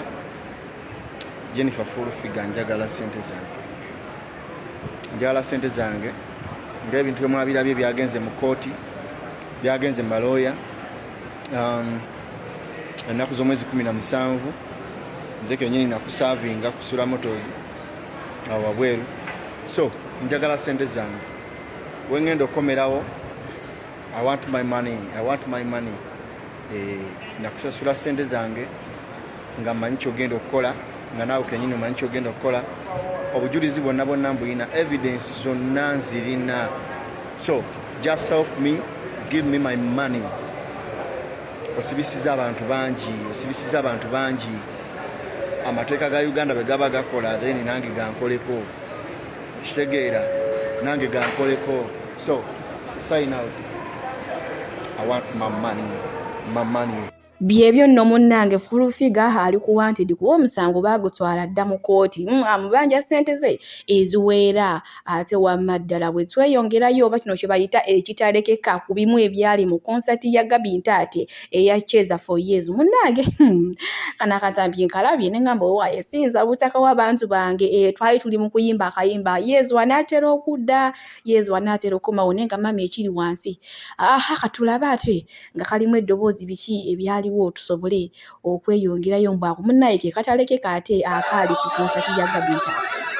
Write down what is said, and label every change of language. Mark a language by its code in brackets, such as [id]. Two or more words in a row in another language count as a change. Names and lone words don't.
[lg] Jennifer Fulu figa njagala sente zange ng'ebintu bye mwabirabye byagenze mu kooti byagenze mu malooya ennaku z'omwezi 17 nze kennyini nakusaavinga kusula motozi awo wabweru so njagala sente zange wengenda okomerawo [en] I want my money [lg] nakusasula sente zange nga mmanyi kyogenda okukola nga naawe kenyini omanyi kyogenda okukola obujulizi bwonna mbulina evidence zonna nzirina [en] so just help me give me my money. [lg] Osibisiza abantu bangi amateeka ga Uganda bwe gaba gakola then nange gankoleko kitegeera nange gankoleko [en] so sign out. I want my money. [lg] Byebyo nno munnange Fulu figa ali ku wanted kuba omusango baagutwala dda mu kooti amubanja ssente ze eziweera ate wamma ddala bwe tweyongerayo oba kino kye bayita ekitalekeka ku bimu ebyali mu konsati ya Gabi Ntaate eya Cheza for Years munnange kana akatambi nkalabye ne ngamba owaaye sinza butaka w'abantu bange twali tuli mu kuyimba akayimba Yezu anaatera okudda Yezu anaatera okukomawo naye nga mama ekiri wansi katulaba ate nga kalimu eddoboozi biki ebyali tusobole okweyongerayo mbwako munnaye ke katalekeka ate akaali ku konsati ya Gabi Ntaate.